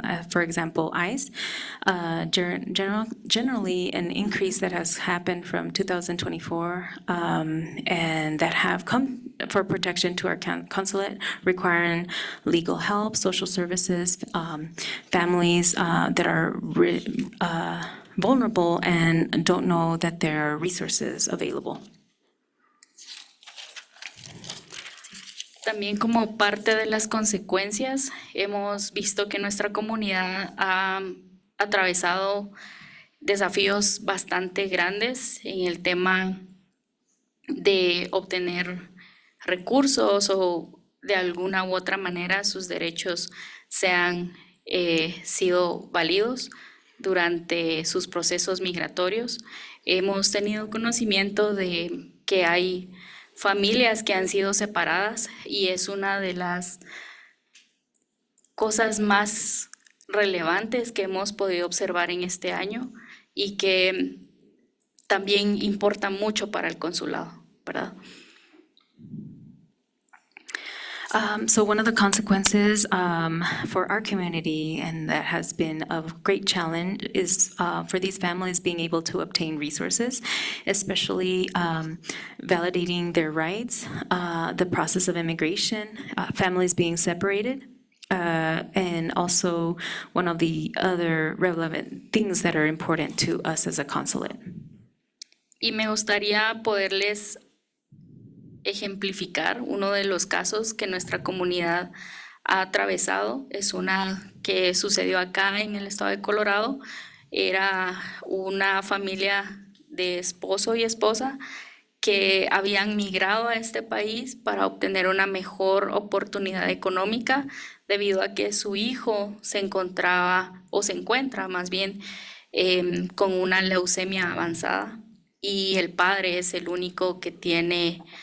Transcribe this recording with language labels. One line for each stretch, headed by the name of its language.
English: For example, ICE. Generally, an increase that has happened from 2024 and that have come for protection to our consulate, requiring legal help, social services, families that are vulnerable and don't know that there are resources available.
Spanish: También como parte de las consecuencias, hemos visto que nuestra comunidad ha atravesado desafíos bastante grandes en el tema de obtener recursos o de alguna u otra manera sus derechos sean sido válidos durante sus procesos migratorios. Hemos tenido conocimiento de que hay familias que han sido separadas y es una de las cosas más relevantes que hemos podido observar en este año y que también importa mucho para el consulado, ¿verdad?
English: So one of the consequences for our community, and that has been a great challenge, is for these families being able to obtain resources, especially validating their rights, the process of immigration, families being separated, and also one of the other relevant things that are important to us as a consulate.
Spanish: Y me gustaría poderles ejemplificar uno de los casos que nuestra comunidad ha atravesado. Es una que sucedió acá en el estado de Colorado. Era una familia de esposo y esposa que habían migrado a este país para obtener una mejor oportunidad económica debido a que su hijo se encontraba, o se encuentra más bien, con una leucemia avanzada y el padre es el único que tiene